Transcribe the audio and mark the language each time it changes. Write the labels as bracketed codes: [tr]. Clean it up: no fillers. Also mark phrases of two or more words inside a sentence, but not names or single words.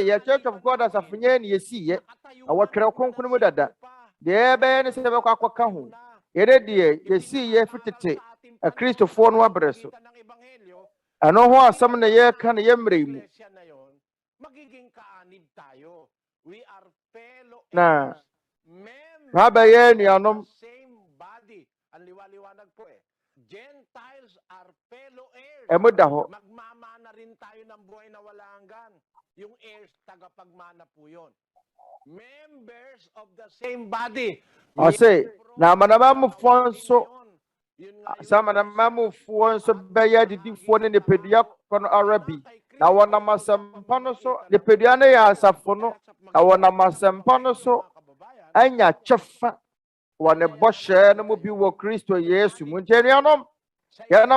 [ak] yɛ Church of God asafo nyɛ ne yɛsiyɛ na wɔ Twerɛ Kronkron mu dada deɛ ɛbɛyɛ ne sɛ bɛkɔ akɔka ho yɛde deɛ yɛsiyɛ fitete Kristofoɔ no abrɛ so ɛno ho asɛm na yɛka ne yɛmmerɛ mu na habɛyɛ anuanom emu da hɔ [tl] magmamana rin tayo ng buhay na wala hanggan yung heirs tagapagmana po yun [en] members of the same body [ak] ɔse na amanamamufoɔ nso sa amanamamufoɔ nso bɛyɛ adidifoɔ ne nipadua kɔ no ara bi na wɔnam asɛmpa no so nipadua no yɛ asafo no na wɔnam asɛmpa no so anya kyɛfa wɔ ne bɔhyɛ no mu bi wɔ Kristo Yesu mu nti anuanom yɛnam